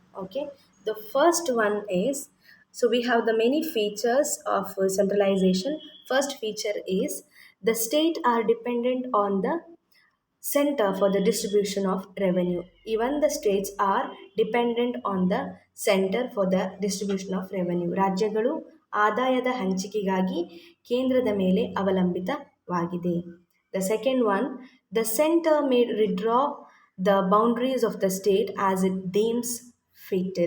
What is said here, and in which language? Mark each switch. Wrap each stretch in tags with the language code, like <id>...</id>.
<en>Okay, the first one is, so we have the many features of centralization. First feature is the state are dependent on the center for the distribution of revenue. Even the states are dependent on the center for the distribution of revenue.</en> <kn>ರಾಜ್ಯಗಳು ಆದಾಯದ ಹಂಚಿಕೆಗಾಗಿ ಕೇಂದ್ರದ ಮೇಲೆ ಅವಲಂಬಿತವಾಗಿದೆ.</kn> <en>The second one, the center may withdraw the boundaries of the state as it deems fit.</en>